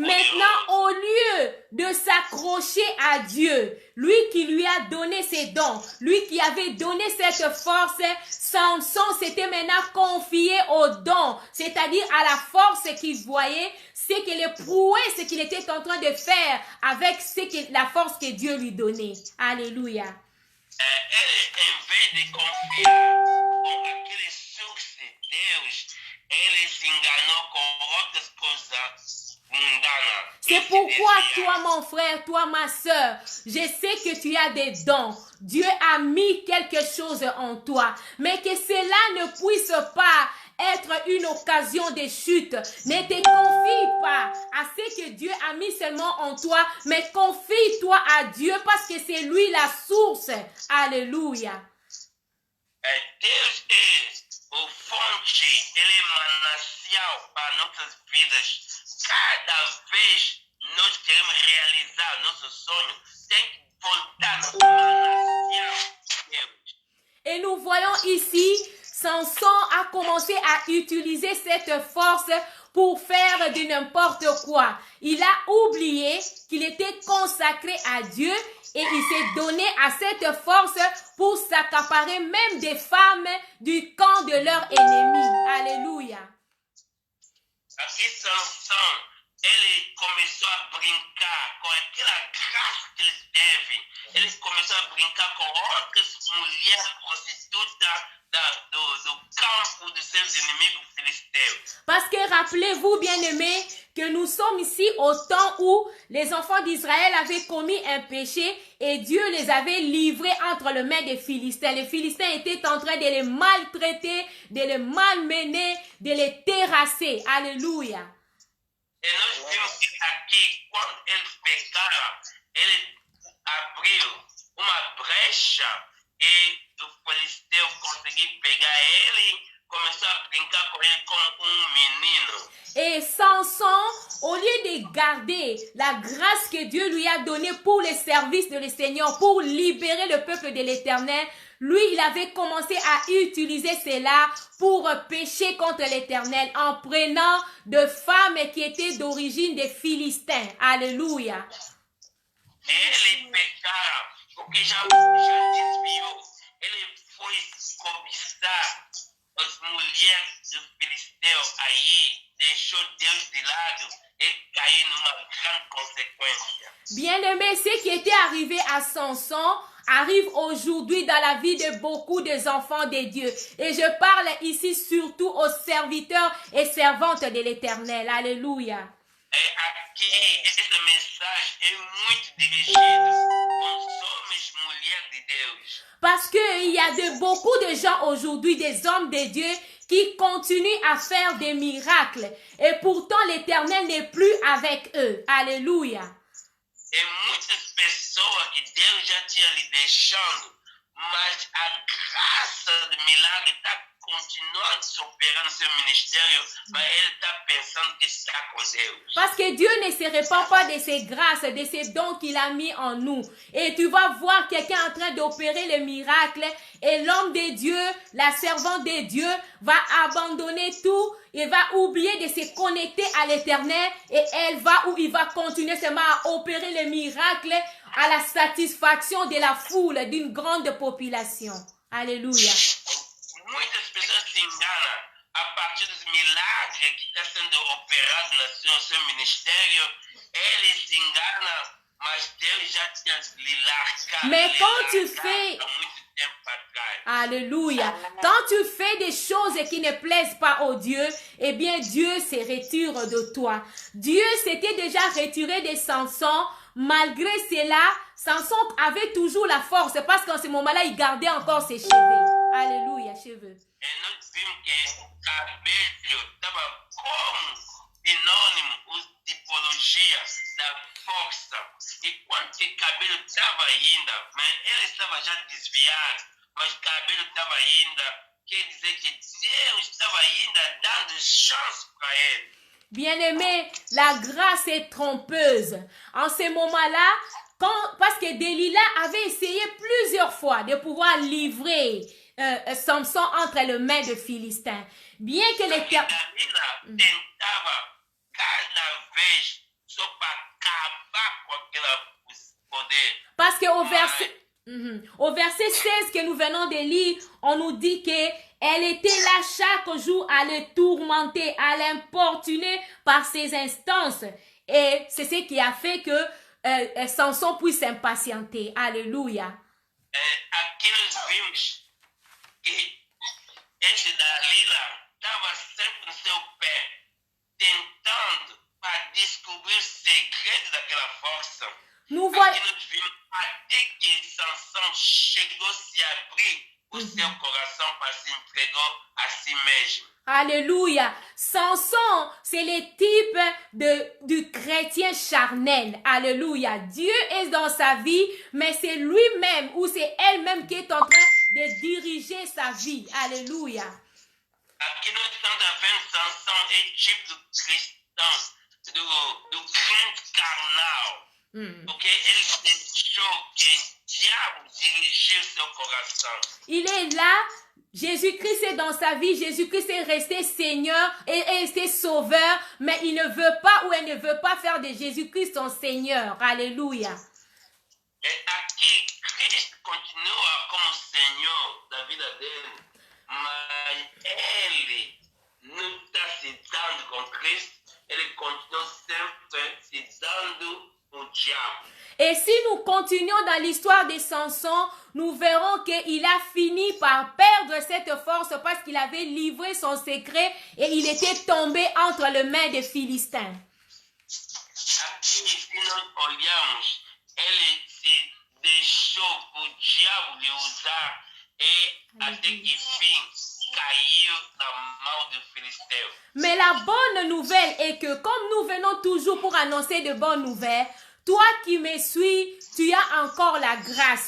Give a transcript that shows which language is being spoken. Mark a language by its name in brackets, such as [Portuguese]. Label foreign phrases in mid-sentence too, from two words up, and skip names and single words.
[French] Maintenant, au lieu de s'accrocher à Dieu, lui qui lui a donné ses dons, lui qui avait donné cette force, Samson s'était maintenant confié aux dons, c'est-à-dire à la force qu'il voyait, ce qu'il éprouvait, ce qu'il était en train de faire avec la force que Dieu lui donnait. Alléluia. [Portuguese] Ele, em vez de confiar com aquele sucesso de Deus, ele se enganou com outras coisas mundanas. [French] C'est pourquoi toi, mon frère, toi, ma soeur, je sais que tu as des dons. Dieu a mis quelque chose en toi. Mais que cela ne puisse pas être une occasion de chute. Ne te confie pas à ce que Dieu a mis seulement en toi, mais confie-toi à Dieu parce que c'est lui la source. Alléluia. [Portuguese] Deus é o fonte, ele é manancial para nossas vidas. Cada vez nós queremos realizar nosso sonho, tem que voltar no manancial de Deus. [French] Et nous voyons ici, Samson a commencé à utiliser cette force pour faire de n'importe quoi. Il a oublié qu'il était consacré à Dieu et il s'est donné à cette force pour s'accaparer même des femmes du camp de leur ennemi. Alléluia. [Portuguese] Aqui Sansão, ele começou a brincar com aquela graça que ele teve. Ele começou a brincar com outras mulheres prostitutas do campo dos seus inimigos filisteus. [French] Parce que rappelez-vous, bien-aimés, que nous sommes ici au temps où les enfants d'Israël avaient commis un péché et Dieu les avait livrés entre les mains des Philistins. Les Philistins étaient en train de les maltraiter, de les malmener, de les terrasser. Alléluia. [Portuguese] E nós vimos que aqui, quando eles pecaram, eles abriram uma brecha e o filisteu conseguiu pegar ele, começou a brincar com ele como um menino. [French] Et Samson, au lieu de garder la grâce que Dieu lui a donnée pour les services de le Seigneur, pour libérer le peuple de l'Éternel, lui, il avait commencé à utiliser cela pour pécher contre l'Éternel en prenant de femmes qui étaient d'origine des Philistins. Alléluia. [Portuguese] Ele pecaram porque já desviou. Ele foi cobiçar as mulheres dos filisteus aí, deixou Deus de lado e caiu numa grande consequência. [French] Bien-aimé, ce qui était arrivé à Samson arrive aujourd'hui dans la vie de beaucoup des enfants de Dieu. Et je parle ici surtout aux serviteurs et servantes de l'Éternel. Alléluia. [Portuguese] Aqui, essa mensagem é muito dirigida aos homens e mulheres de Deus. [French] Parce qu'il y a beaucoup de gens aujourd'hui, des hommes de Dieu, qui continuent à faire des miracles. Et pourtant, l'Éternel n'est plus avec eux. Alléluia. [Portuguese] E muitas pessoas que Deus já tinha lhe deixando, mas a graça do milagre está continuando se operando no seu ministério, mas ele está pensando que está com Deus. [French] Parce que Dieu ne se répand pas de ses grâces, de ses dons qu'il a mis en nous. Et tu vas voir quelqu'un en train d'opérer le miracle et l'homme de Dieu, la servante de Dieu va abandonner tout. Il va oublier de se connecter à l'Éternel et il va continuer seulement à opérer le miracle à la satisfaction de la foule, d'une grande population. Alléluia. [Portuguese] Muitas pessoas se enganam a partir dos milagres que está sendo operado no seu ministério. Eles se enganam, mas Deus já tinha lhe largado. [French] Mais quand tu fais... [Portuguese] há muito tempo atrás. [French] Alléluia. Quand tu fais des choses qui ne plaisent pas au Dieu, eh bien Dieu se retire de toi. Dieu s'était déjà retiré de Samson. Malgré cela, Samson avait toujours la force parce qu'en ce moment-là, il gardait encore ses cheveux. Alléluia, cheveux. [Portuguese] E nós vimos que o cabelo estava como sinônimo, tipologia da força. E quando o cabelo estava ainda, mas ele estava já desviado, mas o cabelo estava ainda, quer dizer que Deus estava ainda dando chance para ele. [French] Bien-aimé, la grâce est trompeuse. En ce moment-là, parce que Delilah avait essayé plusieurs fois de pouvoir livrer Samson entre les mains de Philistins. Bien que l'Éternel... [Portuguese] Dalila tentava cada vez só para acabar com aquele poder. [French] Parce qu'au au verset 16 que nous venons de lire, on nous dit que elle était là chaque jour à le tourmenter, à l'importuner par ses instances. Et c'est ce qui a fait que Samson puisse s'impatienter. Alléluia. [Portuguese] Aqui nós vimos que esse Dalila estava sempre no seu pé, tentando para descobrir o segredo daquela força. [French] Nous voyons... [Portuguese] Aqui nós vimos até que Samson chegou a se abrir o seu coração para se entregar a si mesmo. [French] Alléluia. Samson, c'est le type du chrétien charnel. Alléluia. Dieu est dans sa vie, mais c'est lui-même ou c'est elle-même qui est en train de diriger sa vie. Alléluia. [Portuguese] Aqui nós estamos vendo Samson é tipo do cristão, do crente carnal. Porque ele deixou que o diabo dirigisse seu coração. [French] Il est là. Jésus-Christ est dans sa vie, Jésus-Christ est resté Seigneur et est resté Sauveur, mais il ne veut pas ou elle ne veut pas faire de Jésus-Christ son Seigneur. Alléluia. [Portuguese] Et aqui, Cristo continua como Senhor da vida dele, mas ele não está se dando com Cristo, ele continua sempre se dando au diabo. [French] Et si nous continuons dans l'histoire de Samson, nous verrons qu'il a fini par perdre cette force parce qu'il avait livré son secret et il était tombé entre les mains des Philistins. [Portuguese] Aqui se nós olhamos, ele se deixou o diabo lhe usar e até que fim caiu na mão do filisteu. [French] Mais la bonne nouvelle est que comme nous venons toujours pour annoncer de bonnes nouvelles, toi qui me suis, tu as encore la grâce.